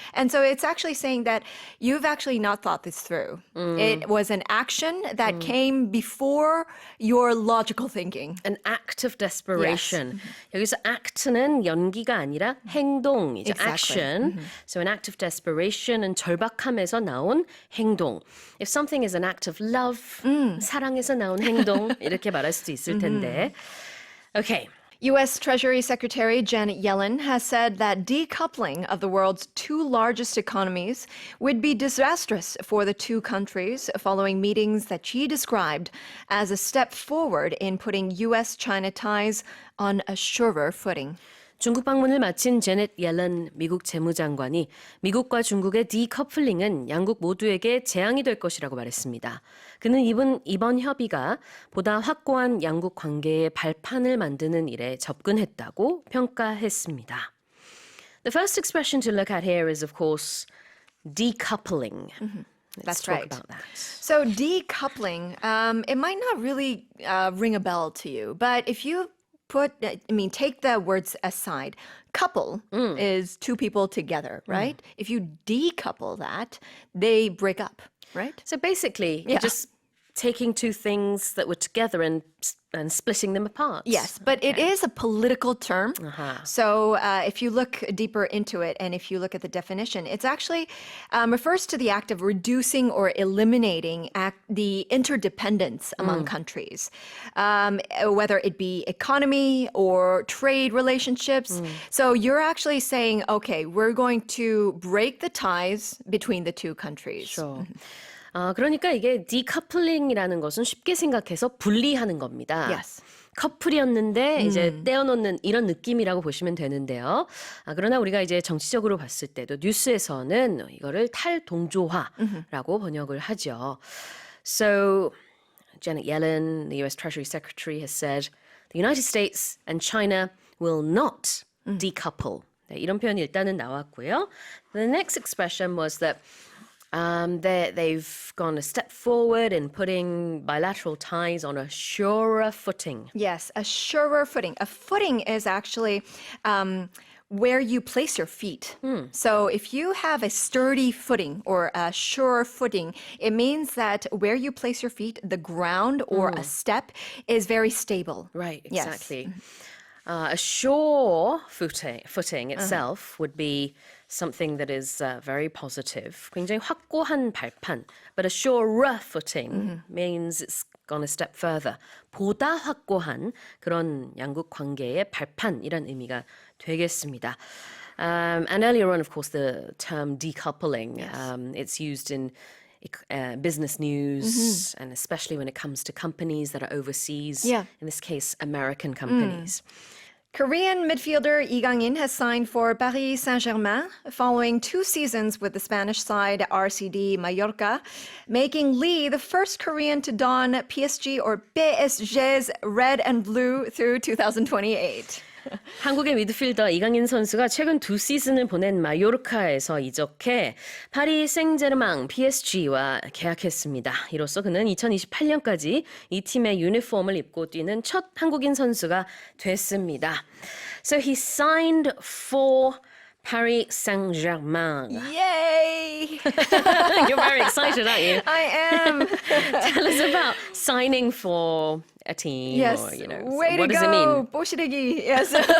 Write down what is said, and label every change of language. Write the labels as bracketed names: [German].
[English] And so it's actually saying that you've actually not thought this through. It was an action that came before your logical thinking. An act of desperation. [Korean] 여기서 act는 연기가 아니라 행동이죠. [English] Exactly. Action. So an act of desperation은 [Korean] 절박함에서 나온 행동. [English] If something is an act of love, [Korean] 사랑에서 나온 행동 이렇게 말할 수도 있을 텐데. [English] Okay. U.S. Treasury Secretary Janet Yellen has said that decoupling of the world's two largest economies would be disastrous for the two countries following meetings that she described as a step forward in putting U.S.-China ties on a surer footing. [Korean] 중국 방문을 마친 제넷 옐런 미국 재무장관이 미국과 중국의 디커플링은 양국 모두에게 재앙이 될 것이라고 말했습니다. 그는 이번 협의가 보다 확고한 양국 관계의 발판을 만드는 일에 접근했다고 평가했습니다. [English] The first expression to look at here is, of course, decoupling. Let's talk right. about that. So decoupling, it might not really ring a bell to you, but if you take the words aside. Couple is two people together, right? If you decouple that, they break up, right? So basically, you're just taking two things that were together and splitting them apart. Yes, but it is a political term. So if you look deeper into it and if you look at the definition, it's actually refers to the act of reducing or eliminating the interdependence among countries, whether it be economy or trade relationships. So you're actually saying, okay, we're going to break the ties between the two countries. Sure. [Korean] 그러니까 이게 디커플링이라는 것은 쉽게 생각해서 분리하는 겁니다. [English] Yes. [Korean] 커플이었는데 이제 떼어놓는 이런 느낌이라고 보시면 되는데요. 그러나 우리가 이제 정치적으로 봤을 때도 뉴스에서는 이거를 탈동조화라고 번역을 하죠. [English] So Janet Yellen, the US Treasury Secretary, has said the United States and China will not decouple. [Korean] 네, 이런 표현이 일단은 나왔고요. [English] The next expression was that they've gone a step forward in putting bilateral ties on a surer footing. Yes, a surer footing. A footing is actually where you place your feet. So if you have a sturdy footing or a sure footing, it means that where you place your feet, the ground or a step is very stable. Right, Yes. exactly. A sure footing itself would be something that is very positive. [Korean] 굉장히 확고한 발판. [English] But a surer footing means it's gone a step further. [Korean] 보다 확고한 그런 양국 관계의 발판이란 의미가 되겠습니다. [English] And earlier on, of course, the term decoupling, it's used in business news, and especially when it comes to companies that are overseas, Yeah. in this case, American companies. Korean midfielder Lee Gang-in has signed for Paris Saint-Germain following 2 seasons with the Spanish side RCD Mallorca, making Lee the first Korean to don PSG or PSG's red and blue through 2028. [Korean] 한국의 미드필더 이강인 선수가 최근 2시즌을 보낸 마요르카에서 이적해 파리 생제르맹 PSG와 계약했습니다. 이로써 그는 2028년까지 이 팀의 유니폼을 입고 뛰는 첫 한국인 선수가 됐습니다. [English] So he signed for Paris Saint-Germain. Yay! You're very excited, aren't you? I am. Tell us about signing for a team? Yes. Or, Way what to does go. it mean? [Korean] 뽀시래기. Yes.